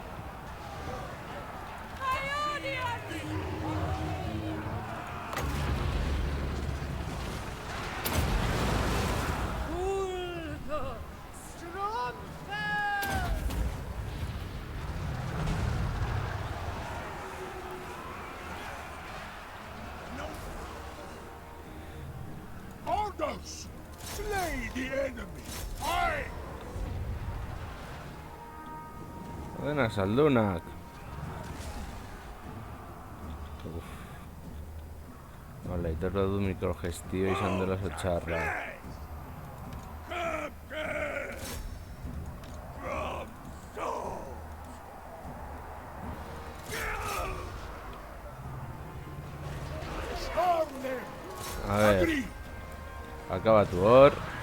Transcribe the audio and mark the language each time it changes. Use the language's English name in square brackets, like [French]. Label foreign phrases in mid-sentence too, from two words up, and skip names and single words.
[English] Ulfr, Stromfell! Ardos! Slay the enemy! Aye! [Spanish] Buenas, [Basque] Aldunak. Vale, aitorra du mikrogestio izan dela oso txarra. [Spanish] A ver, [Basque] akabatu hor.